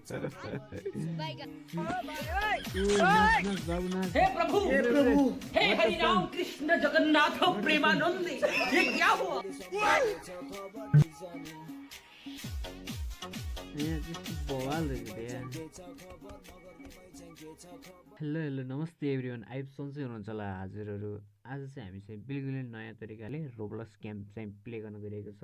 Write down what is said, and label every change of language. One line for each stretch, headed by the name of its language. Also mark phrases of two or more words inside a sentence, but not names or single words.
Hindi: हे प्रभु हे हरि राम कृष्ण जगन्नाथ प्रेमानंद ये क्या हुआ
Nepali: हेलो हेलो नमस्ते एभ्रिवान आइब सन्चै हुनुहुन्छ होला हजुरहरू। आज चाहिँ हामी चाहिँ बिल्कुलै नयाँ तरिकाले रोब्लक्स गेम चाहिँ प्ले गर्न गइरहेको छौँ।